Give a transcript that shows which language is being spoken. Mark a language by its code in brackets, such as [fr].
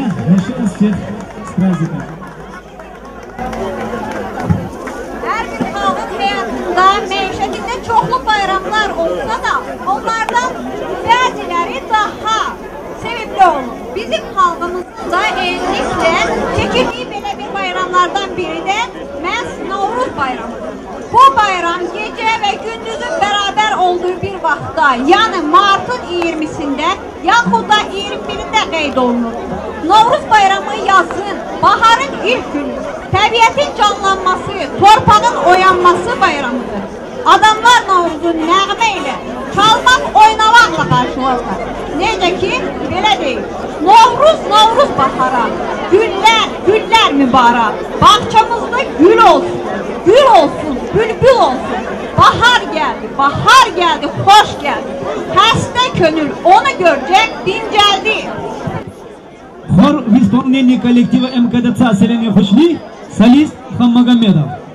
[ru] Еще раз всех с праздником. [az] Her bir xalqın həyatında, məişətində çoxlu bayramlar olsa da, onlardan bəziləri daha sevimli olur. Bizim xalqımızın da elliklə keçirdiyi belə bir bayramlardan biri də məhz Novruz bayramıdır. Bu bayram gecə və gündüzün bərabər olduğu bir vaxtda, yəni martın 20-sində, yaxud da 21-də qeyd olunur. Novruz bayramı yazın, baharın ilk günü, təbiətin canlanması, torpağın oyanması bayramıdır. Adamlar Novruzun nəğmə ilə, çalmaq, oynamaqla qarşılarlar. Necə ki, belə deyil. Novruz, Novruz bahara, güller, güller mübarək. Bağçamızda gül olsun, gül olsun, bülbül olsun. Bahar geldi, hoş geldi. Xəstə könül onu görəcək, dincəldi. [ru] Хор в исполнении коллектива МКДЦ «Селение Фашли», солист Хаммагомедов.